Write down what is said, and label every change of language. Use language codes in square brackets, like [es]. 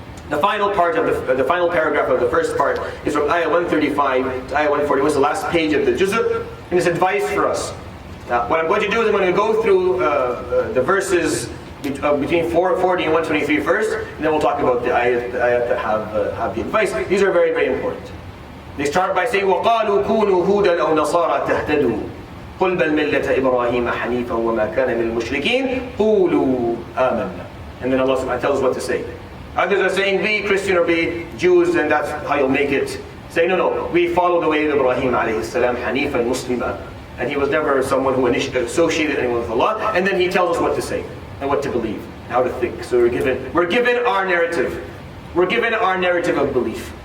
[en] The final part of the final paragraph of the first part is from ayah 135 to ayah 141. It's the last page of the juz', and it's advice for us. What I'm going to do is I'm going to go through the verses between 440 and 123 first, and then we'll talk about the ayat that have the advice. These are very, very important. [ar] They start by saying, وَقَالُوا كُونُوا هُودًا أَوْ نَصَارَى تَهْتَدُوا قُلْ بَلْ مِلَّةَ إِبْرَاهِيمَ حَنِيفًا وَمَا كَانَ مِنَ الْمُشْرِكِينَ قُولُوا آمَنَّا. [en] And then Allah subhanahu wa ta'ala tells us what to say. Others are saying, be Christian or be Jews, and that's how you'll make it. Say, no, we follow the way of Ibrahim alayhi salam, [ar] Hanifan Muslima. [en] And he was never someone who associated anyone with Allah. And then he tells us what to say, and what to believe, how to think. So we're given our narrative. We're given our narrative of belief.